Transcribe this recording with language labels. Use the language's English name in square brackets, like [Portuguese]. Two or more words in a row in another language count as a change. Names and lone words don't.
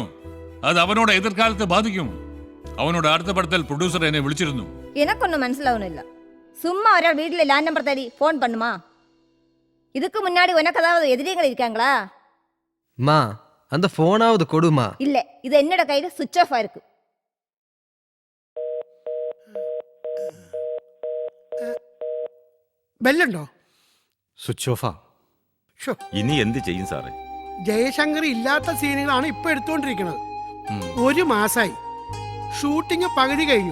[Tamil] அது அவனோட எதிர்காலத்தை பாதிக்கும். அவனோட அடுத்த படத்தில் ப்ரொடியூசர் என்னை விളിച്ചിരുന്നു. எனக்கு ஒன்றும் மனசிலாவணும் இல்லை. சும்மா ஒராள் வீட்டில் [English] land number [Tamil] தேடி ஃபோன் பண்ணுமா? இதுக்கு முன்னாடி உனக்கு ஏதாவது எதிரிகள் இருக்காங்களா? மா, அந்த போனாவது கொடுமா. இல்ல, இது என்னோட கையில [English] switch off [Tamil] ஆயிருக்கு. [Malayalam] ബെല്ലുണ്ടോ? [English] switch off. [Malayalam] ഇനി എന്ത് ചെയ്യും സാറേ? ജയശങ്കർ ഇല്ലാത്ത സീനുകളാണ് ഇപ്പൊ എടുത്തുകൊണ്ടിരിക്കുന്നത്. 1 മാസായി ഷൂട്ടിംഗ് പകുതി കഴിഞ്ഞു.